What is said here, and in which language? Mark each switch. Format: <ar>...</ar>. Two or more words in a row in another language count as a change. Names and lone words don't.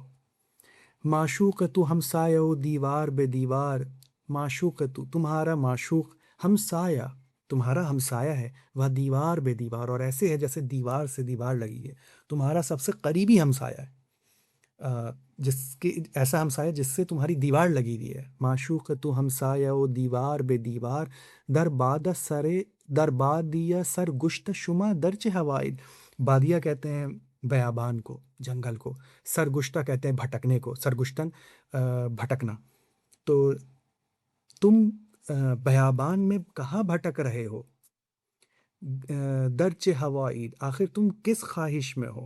<fa>معشوق تو ہمسایہ و دیوار بے دیوار، معشوق تو</fa> <ur>تمہارا معشوق ہمسایہ، تمہارا ہمسایہ ہے، وہ</ur> <fa>دیوار بے دیوار،</fa> <ur>اور ایسے ہے جیسے دیوار سے دیوار لگی ہے، تمہارا سب سے قریبی ہمسایہ ہے، جس کی ایسا ہمسایہ جس سے تمہاری دیوار لگی ہوئی ہے۔</ur> <fa>معشوق تو ہمسایہ و دیوار بے دیوار، در بادیہ سر گشت شما درچ ہوائد،</fa> <ur>بادیہ کہتے ہیں بیابان کو، جنگل کو، سرگشتہ کہتے ہیں بھٹکنے کو، سرگشتن بھٹکنا۔ تو تم بیابان میں کہاں بھٹک رہے ہو؟</ur> <fa>درچ ہوائد،</fa> <ur>آخر تم کس خواہش میں ہو؟</ur>